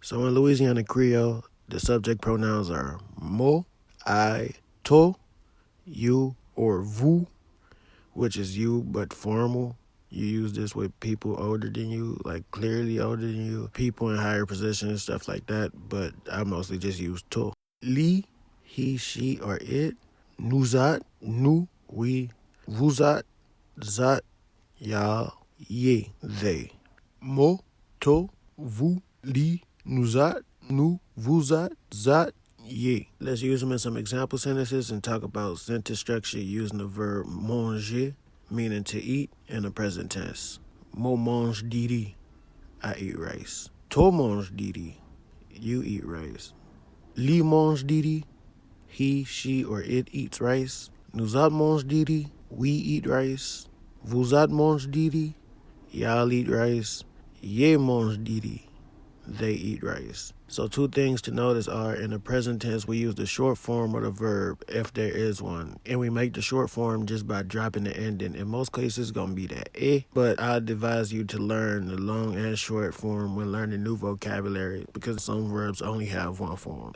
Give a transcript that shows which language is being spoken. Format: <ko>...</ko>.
<en>So in Louisiana Creole, the subject pronouns are mo, I, to, you, or vous, which is you but formal. You use this with people older than you, like clearly older than you, people in higher positions, stuff like that, but I mostly just use to. Li, he, she, or it. Nous autres, nous, we. Vous autres, zat, y'all, ye, they.</en> <lou>Mo, to, vous, li, nous autres, nous, vous autres, zat, ye.</lou> <en>Let's use them in some example sentences and talk about sentence structure using the verb manger, meaning to eat, in the present tense.</en> <lou>Mo mange didi,</lou> <en>I eat rice.</en> <lou>To mange didi,</lou> <en>you eat rice.</en> <lou>Li mange didi,</lou> <en>he, she, or it eats rice.</en> <lou>Nous autres mange didi,</lou> <en>we eat rice.</en> <lou>Vous autres mange didi,</lou> <en>y'all eat rice.</en> <lou>Ye mange didi,</lou> <en>they eat rice. So two things to notice are, in the present tense, we use the short form of the verb, if there is one. And we make the short form just by dropping the ending. In most cases, it's going to be that eh. But I advise you to learn the long and short form when learning new vocabulary, because some verbs only have one form.</en>